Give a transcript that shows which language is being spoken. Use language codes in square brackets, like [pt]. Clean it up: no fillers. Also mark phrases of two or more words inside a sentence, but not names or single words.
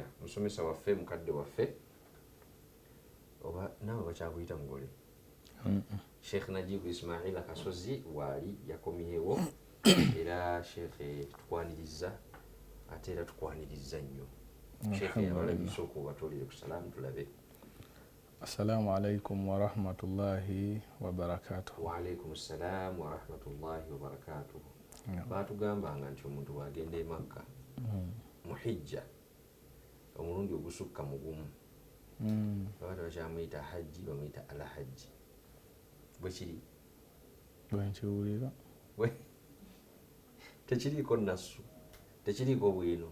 [lg] Musomesa waffe mukadde waffe oba naawe bakyakuyita mugole Sheikh Najib Ismail Kasozi waali yakomyewo era Sheikh tukwaniriza ate era tukwaniriza nnyo. Sheikh yabalabisa okubatolere ku salaamu tulabe. [ar] السلام عليكم ورحمة الله وبركاته. وعليكم السلام ورحمة الله وبركاته. [lg] Baatugambanga nti omuntu bw'agenda e Makka muhijja omulundi ogusukka mugumu babaata bakyamuyita hajji bamuyita alhajji. Bwe kiri bwenkiwulira tekiriiko nassu tekiriiko bwino